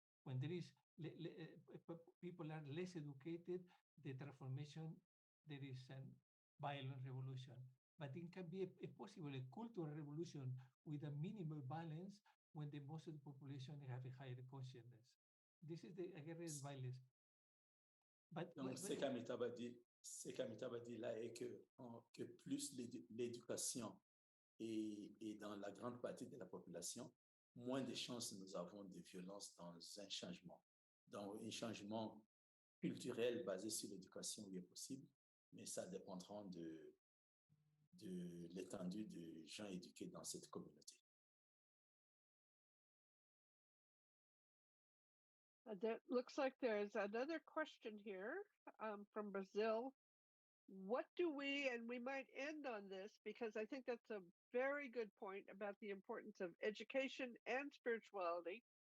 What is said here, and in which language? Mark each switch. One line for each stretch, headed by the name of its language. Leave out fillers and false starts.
English: When there is people are less educated, the transformation there is a violent revolution. But it can be a possible a cultural revolution with a minimal violence when the most of the population have a higher consciousness. This is the
French: guerre de violence. Donc, ce qu'Amitabha dit là est que plus l'éducation est dans la grande partie de la population, moins de chances nous avons de violence dans un changement. Donc, un changement culturel basé sur l'éducation, oui, est possible, mais ça dépendra de l'étendue de gens éduqués dans cette communauté.
English: That looks like there's another question here from Brazil. What do we, and we might end on this because I think that's a very good point about the importance of education and spirituality.